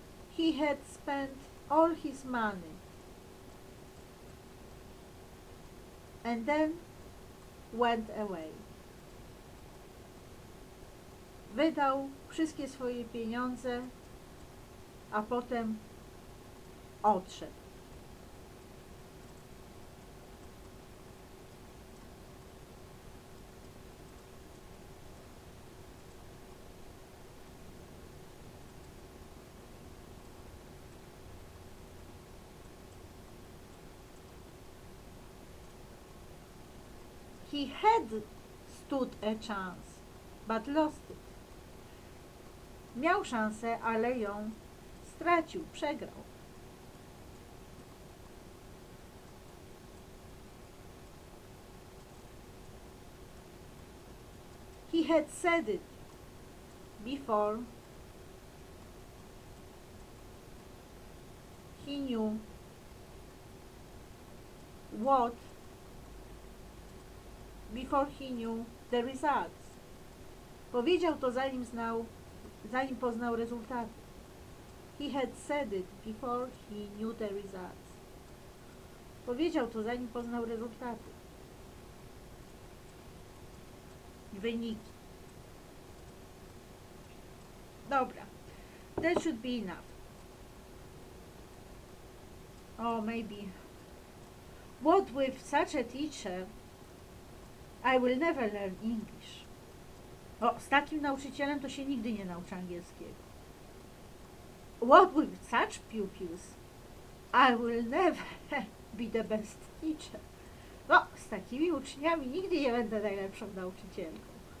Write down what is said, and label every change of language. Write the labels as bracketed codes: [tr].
[en] He had spent all his money and then went away. [pl] Wydał wszystkie swoje pieniądze, a potem odszedł. [en] He had stood a chance, but lost it. [pl] Miał szansę, ale ją stracił, przegrał. [en] He had said it before he knew what, before he knew the results. [pl] Powiedział to zanim poznał rezultaty. [en] He had said it before he knew the results. [pl] Powiedział to zanim poznał rezultaty. Wyniki. Dobra. [en] That should be enough. Oh, maybe. What with such a teacher, I will never learn English. [pl] O, z takim nauczycielem to się nigdy nie nauczy angielskiego. [en] What with such pupils, I will never be the best teacher. [pl] No, z takimi uczniami nigdy nie będę najlepszą nauczycielką.